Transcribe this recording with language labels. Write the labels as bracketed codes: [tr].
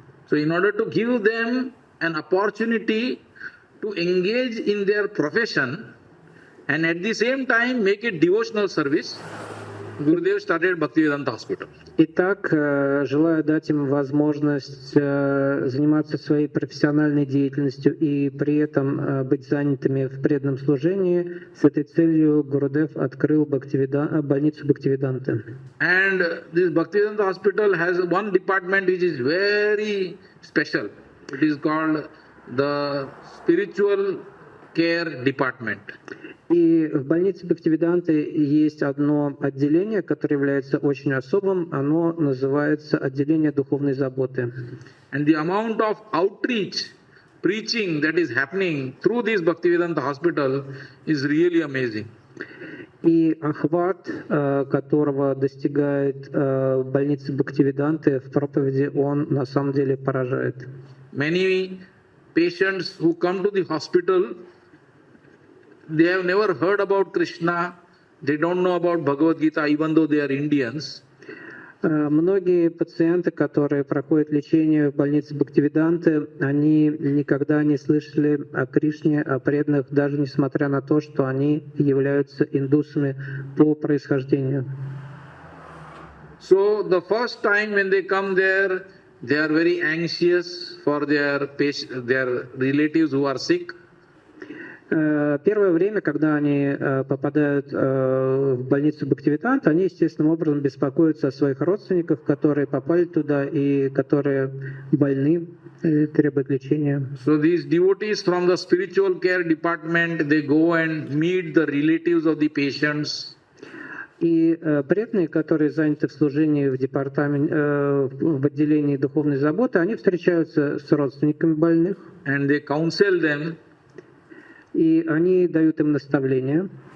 [en] So in order to give them an opportunity to engage in their profession and at the same time make it devotional service, Gurudev started Bhaktivedanta Hospital. [ru] Итак, желаю дать им возможность заниматься своей профессиональной деятельностью и при этом быть занятыми в преданном служении. С этой целью Гурудев открыл больницу Бхактивиданты. [en] And this Bhaktivedanta Hospital has one department which is very special. It is called the Spiritual Care Department. [ru] И в больнице Бхактивиданты есть одно отделение, которое является очень особым. Оно называется отделение духовной заботы. [en] And the amount of outreach, preaching that is happening through this Bhaktivedanta Hospital is really amazing. [ru] И охват, которого достигает больницы Бхактивиданты в проповеди, он на самом деле поражает. [en] Many patients who come to the hospital, they have never heard about Krishna, they don't know about Bhagavad Gita, even though they are Indians. [ru] Многие пациенты, которые проходят лечение в больнице Бхактивиданты, они никогда не слышали о Кришне, о преданных, даже несмотря на то, что они являются индусами по происхождению. [en] So the first time when they come there, they are very anxious for their relatives who are sick. [ru] Первое время, когда они попадают в больницу Бхактивиданта, они естественным образом беспокоятся о своих родственниках, которые попали туда и которые больны, требуют лечения. [en] So these devotees from the spiritual care department, they go and meet the relatives of the patients. [ru] И преданные, которые заняты в служении в департаменте, в отделении духовной заботы, они встречаются с родственниками больных. [en] And they counsel them. [ru] И они дают им наставления.